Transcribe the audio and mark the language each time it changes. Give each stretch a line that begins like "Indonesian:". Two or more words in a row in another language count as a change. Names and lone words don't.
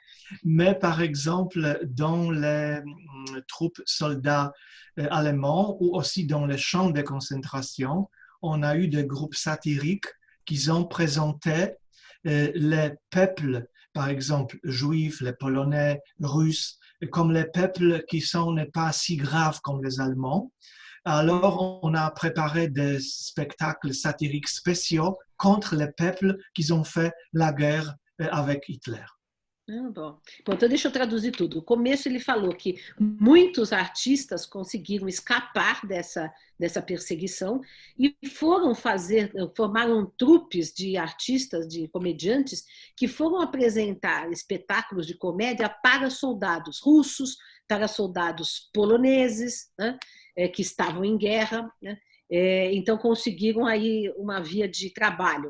French: Mais par exemple, dans les troupes soldats allemands ou aussi dans les champs de concentration, on a eu des groupes satiriques qui ont présenté les peuples, par exemple juifs, les polonais, russes, comme les peuples qui n'est pas si graves comme les Allemands. Alors, on a préparé des spectacles satiriques spéciaux contre les peuples qui ont fait la guerre avec Hitler.
Portuguese: Ah, bom. Bom, então deixa eu traduzir tudo. No começo ele falou que muitos artistas conseguiram escapar dessa perseguição e formaram trupes de artistas, de comediantes, que foram apresentar espetáculos de comédia para soldados russos, para soldados poloneses, né, que estavam em guerra, né, então conseguiram aí uma via de trabalho.